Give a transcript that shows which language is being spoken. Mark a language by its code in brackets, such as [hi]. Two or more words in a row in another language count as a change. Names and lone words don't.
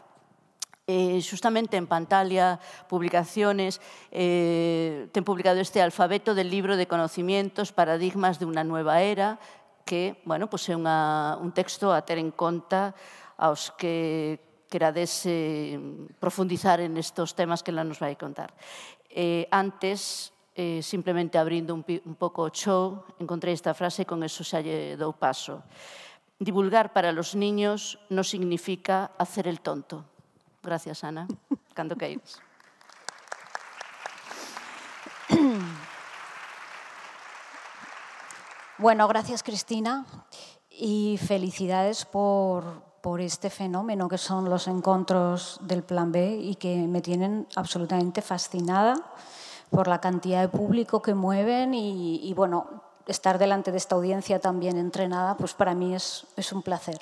[gl] Justamente en Pantalia Publicaciones ten publicado este Alfabeto del libro de conocimientos, paradigmas de unha nueva era, que é un texto a ter en conta aos que querades profundizar en [es] estos temas [gl] que ela nos vai contar. Antes, simplemente abrindo un pouco o show, encontrei esta frase e con eso xa lle dou paso. [es] Divulgar para los niños no significa hacer el tonto. [gl] Gracias, Ana. Cando queiras. [es] Bueno, gracias, Cristina, y felicidades por este fenómeno que son los encuentros del Plan B y que me tienen absolutamente fascinada por la cantidad de público que mueven y bueno, estar delante de esta audiencia tan bien entrenada, pues para mí es un placer.